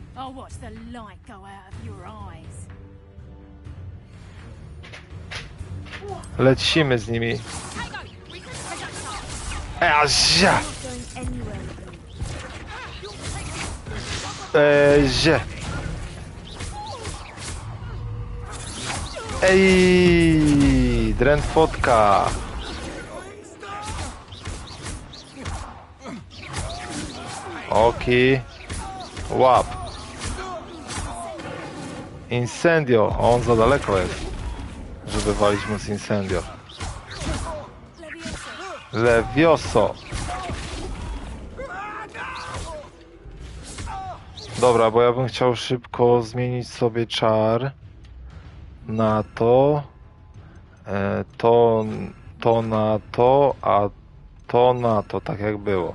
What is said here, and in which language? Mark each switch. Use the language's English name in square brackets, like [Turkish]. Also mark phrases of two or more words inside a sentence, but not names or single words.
[English] I'll watch the light go out of your eyes. [Polish] Lecimy z nimi. Zie! Zie! Ej! Drętwotka! Oki. Łap. Incendio. On za daleko jest, żeby walić mu z incendio. Levioso. Dobra, bo ja bym chciał szybko zmienić sobie czar na to. To na to, a to na to, tak jak było.